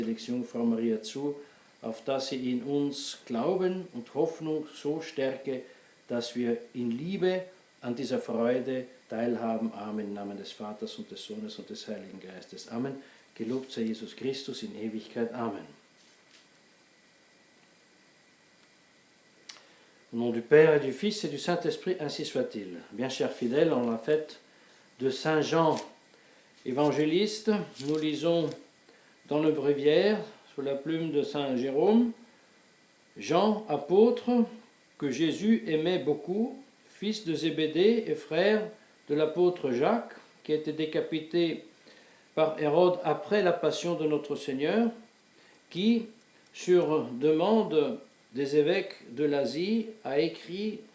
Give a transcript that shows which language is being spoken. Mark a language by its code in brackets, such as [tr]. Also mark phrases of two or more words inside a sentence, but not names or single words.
[de] Benediction Frau Maria zu, auf dass sie in uns Glauben und Hoffnung so stärke, dass wir in Liebe an dieser Freude teilhaben. Amen. Im Namen des Vaters und des Sohnes und des Heiligen Geistes. Amen. Gelobt sei Jesus Christus in Ewigkeit. Amen. [fr] Au nom du Père et du Fils et du Saint-Esprit, ainsi soit-il. Bien chers fidèles, en la fête de Saint Jean évangéliste, nous lisons dans le bréviaire, sous la plume de Saint Jérôme, Jean, apôtre, que Jésus aimait beaucoup, fils de Zébédée et frère de l'apôtre Jacques, qui a été décapité par Hérode après la passion de notre Seigneur, qui, sur demande des évêques de l'Asie, a écrit